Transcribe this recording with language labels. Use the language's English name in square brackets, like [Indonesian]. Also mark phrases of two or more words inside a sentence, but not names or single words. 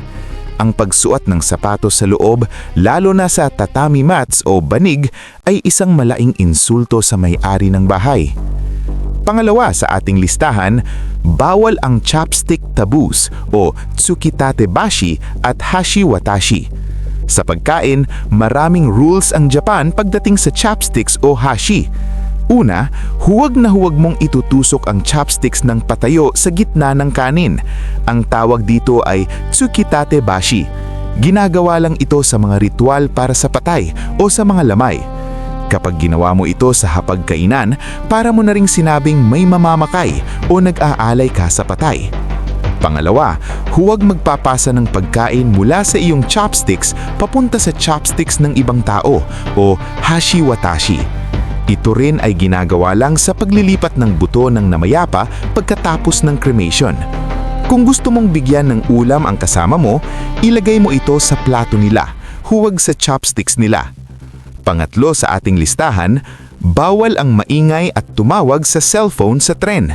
[Filipino] Ang pagsuot ng sapatos sa loob, lalo na sa tatami mats o banig, ay isang malaking insulto sa may-ari ng bahay. Pangalawa sa ating listahan, bawal ang [English] chopstick taboos [Filipino] o tsukitatebashi at hashi-watashi. Sa pagkain, maraming rules ang Japan pagdating sa chopsticks o hashi. Una, huwag na huwag mong itutusok ang chopsticks ng patayo sa gitna ng kanin. Ang tawag dito ay tsukitatebashi. Ginagawa lang ito sa mga ritual para sa patay o sa mga lamay. Kapag ginawa mo ito sa hapagkainan, para mo na ring sinabing may mamamakay o nag-aalay ka sa patay. Pangalawa, huwag magpapasa ng pagkain mula sa iyong chopsticks papunta sa chopsticks ng ibang tao o hashi-watashi. Ito rin ay ginagawa lang sa paglilipat ng buto ng namayapa pagkatapos ng cremation. Kung gusto mong bigyan ng ulam ang kasama mo, ilagay mo ito sa plato nila, huwag sa chopsticks nila. Pangatlo sa ating listahan, bawal ang maingay at tumawag sa cellphone sa tren.